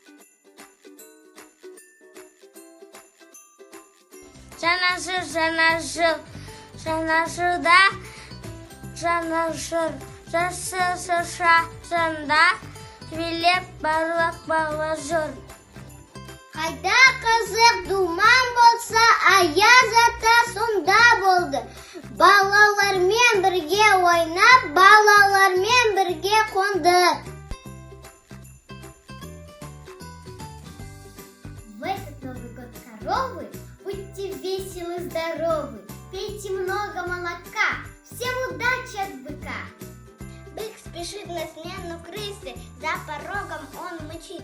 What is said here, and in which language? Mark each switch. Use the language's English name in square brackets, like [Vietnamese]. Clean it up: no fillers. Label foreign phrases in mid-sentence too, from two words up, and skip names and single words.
[Kazakh] Жаңа жыл, жаңа жылда, жаңа жыл, жасы шыршасында, билеп барлық бала жүр. Қайда қызық думан болса, аяз ата сонда болды. Балалармен бірге ойнап, балалармен бірге қонды. [Russian] В этот Новый год коровы, будьте веселы, здоровы, пейте много молока, всем удачи от быка. Бык спешит на смену крысы, за порогом он мычит.